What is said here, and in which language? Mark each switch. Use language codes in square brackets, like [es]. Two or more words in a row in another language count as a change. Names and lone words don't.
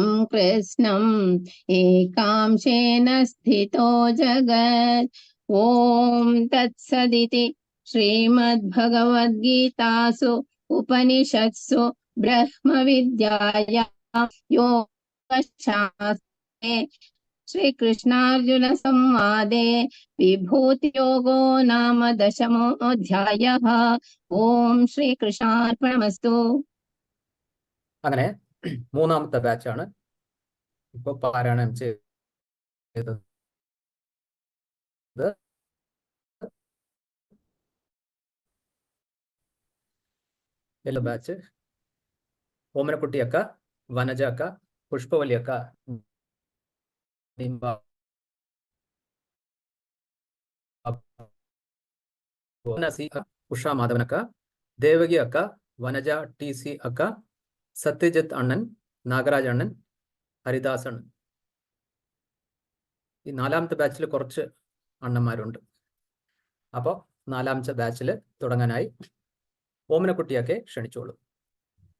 [sa] കൃഷ്ണം ഏകാംശേന സ്ഥിതോ ജഗത് ഓം തത്സദിതി ശ്രീമദ്ഭഗവദ്ഗീതാസു ഉപനിഷത്സു ബ്രഹ്മവിദ്യായാം യോഗശാസ്ത്രേ ശ്രീകൃഷ്ണാർജുന സംവാദേ വിഭൂതിയോഗോ നാമ ദശമോധ്യായഃ. ഓം ശ്രീകൃഷ്ണാർപ്പണമസ്തു. [ml] അങ്ങനെ മൂന്നാമത്തെ ബാച്ചാണ് ഇപ്പൊ പാരായണം ചെയ്തത്. എല്ലാ ബാച്ച് ഓമനക്കുട്ടി അക്ക, വനജ അക്ക, പുഷ്പവല്ലി അക്ക, ഉഷാ മാധവൻ അക്ക, ദേവകി അക്ക, വനജ TC അക്ക, സത്യജിത്ത് അണ്ണൻ, നാഗരാജ് അണ്ണൻ, ഹരിദാസ് അണ്ണൻ. ഈ നാലാമത്തെ ബാച്ചിൽ കുറച്ച് അണ്ണന്മാരുണ്ട്. അപ്പോൾ നാലാമത്തെ ബാച്ചിൽ തുടങ്ങാനായി ഓമനക്കുട്ടിയൊക്കെ ക്ഷണിച്ചോളൂ.